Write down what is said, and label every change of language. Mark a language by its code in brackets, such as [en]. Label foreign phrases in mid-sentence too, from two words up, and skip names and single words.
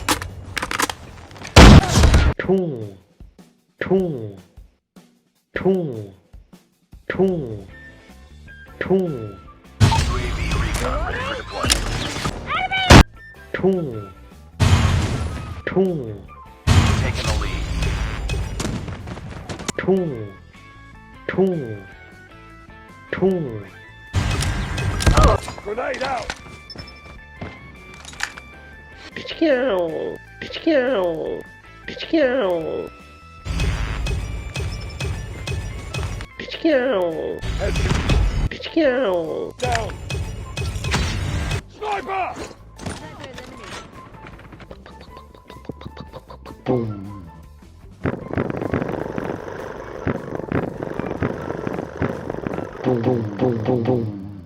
[en] Tung, tung, tung, tung, tung, UAV recon ready for deployment. tung, tung, Taking the lead. tung, tung, tung. Grenade out. Pichcow, pichcow, pichcow. Pichcow, pichcow. Down. Sniper. Boom. Boom, boom, boom, boom, boom.